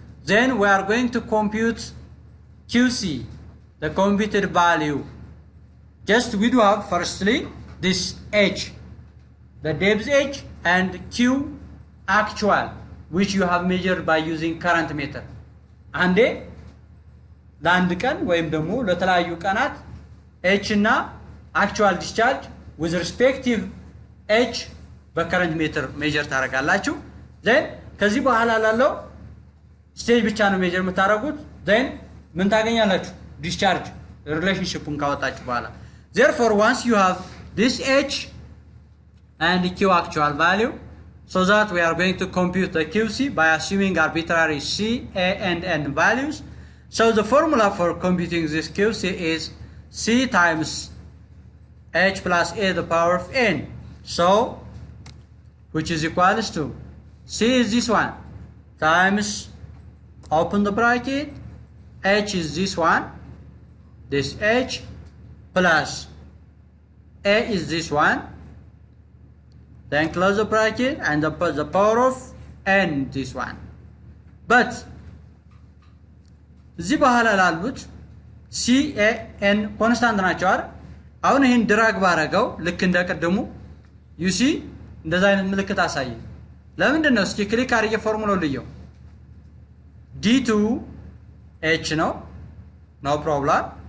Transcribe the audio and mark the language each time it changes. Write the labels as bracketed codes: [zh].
[en] Then we are going to compute QC, the computed value. Just we do have firstly this H, the depth H, and Q actual, which you have measured by using current meter. [am] And ለአንድ ቀን ወይም ደግሞ ለተለያዩ ቀናት H እና [en] actual discharge with respective H [am] በከረንት ሜትር ሜጀር ታደርጋላችሁ። then ከዚህ በኋላ ላለው ስቴጅ ብቻ ነው ሜጀር የምታደርጉት። then ምን ታገኛላችሁ? discharge relationshipን ካወጣችሁ በኋላ [en] therefore once you have this H and Q actual value, so that we are going to compute the QC by assuming arbitrary C, A and N values. So the formula for computing this QC is C times H plus A to the power of N. So which is equals to C is this one times, open the bracket, H is this one, this H, plus A is this one, then close the bracket and the power of n this one. [am] But እዚህ በኋላ ላሉት c a n ኮንስታንት ናቸው አይደል? አሁን ይሄን ድራግ ባረገው ልክ እንደቀደሙ [en] you see [am] እንደዛ አይነት ምልክት አሳየ። ለምንድን ነው? እስኪ ክሊክ አድርጌ ፎርሙላው ልየው። d2 h ነው, [en] no problem.